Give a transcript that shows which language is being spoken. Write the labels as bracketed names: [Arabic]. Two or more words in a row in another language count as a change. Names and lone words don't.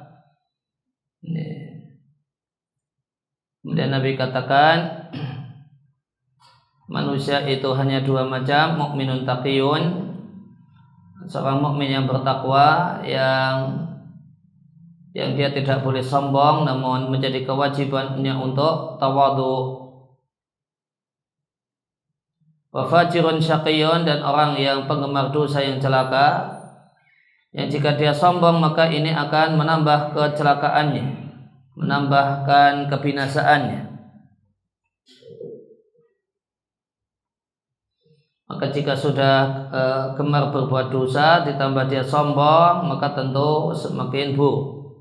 [Indonesian] Kemudian Nabi katakan manusia itu hanya dua macam, [Arabic] مؤمن تقي, [Indonesian] seorang mukmin yang bertakwa, yang dia tidak boleh sombong, namun menjadi kewajibannya untuk tawadhu. [Arabic] وفاجر شقي, [Indonesian] dan orang yang penggemar dosa yang celaka, yang jika dia sombong maka ini akan menambah kecelakaannya, menambahkan kebinasaannya. Maka jika sudah gemar berbuat dosa ditambah dia sombong, maka tentu semakin buruk.